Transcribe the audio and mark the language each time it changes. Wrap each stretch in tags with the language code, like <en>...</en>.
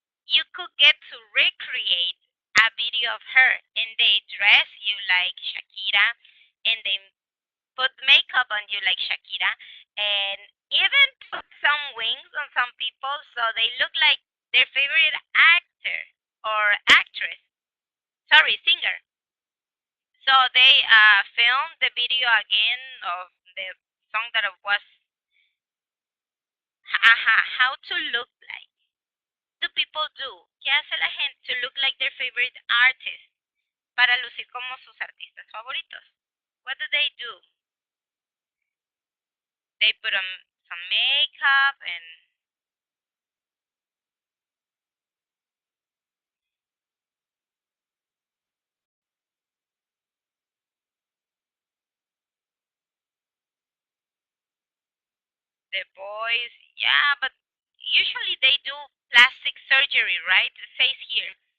<en>you could get to recreate a video of her, and they dress you like Shakira, and they put makeup on you like Shakira, and even put some wings on some people so they look like their favorite actor or actress. Sorry, singer. So they filmed the video again of the song that it was how to look like. Do people do?</en> <es>¿Qué hace la gente</es> <en>to look like their favorite artist?</en> <es>Para lucir como sus artistas favoritos.</es> <en>What do they do? They put on some makeup and the boys, yeah, but usually they do plastic surgery, right? It says here.</en>